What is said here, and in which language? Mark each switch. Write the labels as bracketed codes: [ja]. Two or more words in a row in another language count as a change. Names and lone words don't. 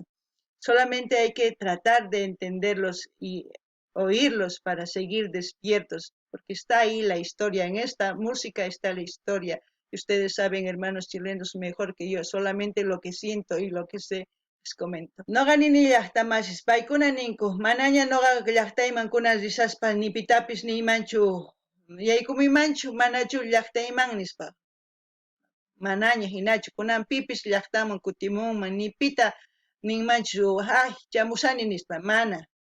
[es] Solamente hay que tratar de entenderlos y oírlos para seguir despiertos, porque está ahí la historia, en esta música está la historia. Y ustedes saben, hermanos chilenos, mejor que yo, solamente lo que siento y lo que sé les comento. [qu] Noqa nini llaqtamashis, paykuna ninku, manaña noqa llaqtayman kunan risaspa ni pitapis ni imanchu yaykumimanchu, manachu llaqtayman nispa. Manaña hinachu, kunan pipis llaqtaman kutimunman, ni pita ninmanchu, ay, chamusani nispa, mana.